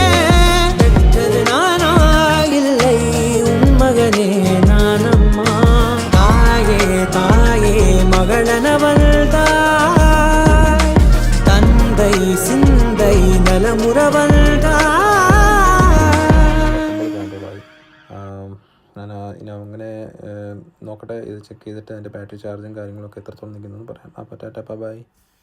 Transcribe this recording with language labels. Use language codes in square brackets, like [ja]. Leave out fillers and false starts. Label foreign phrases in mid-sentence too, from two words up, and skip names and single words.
[ta] பெற்றது நானா இல்லை உன் மகனே நானம்மா. தாயே தாயே மகளன வந்தாய், தந்தை சிந்தை நலமுற வந்தாய். [ml] ഞാൻ ഇനി അങ്ങനെ നോക്കട്ടെ, ഇത് ചെക്ക് ചെയ്തിട്ട് അതിൻ്റെ ബാറ്ററി ചാർജും കാര്യങ്ങളൊക്കെ എത്രത്തോളം നിൽക്കുന്നതെന്ന് പറയാം. അപ്പോൾ [en] tata bye.